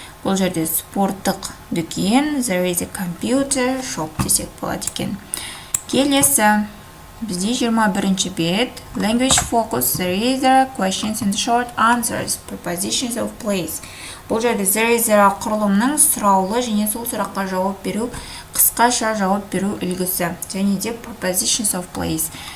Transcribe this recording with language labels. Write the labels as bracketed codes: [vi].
[kk] Бұл жерде спорттық дүкен. [en] There is a computer shop [kk] десек болады екен. Келесі, бізде 21-ші бет. Language focus. [en] There is a questions and short answers. Prepositions of place. [kk] Бұл жерде there is a құрылымның сұраулы және сол сұраққа жауап беру, қысқаша жауап беру үлгісі. Және де prepositions of place.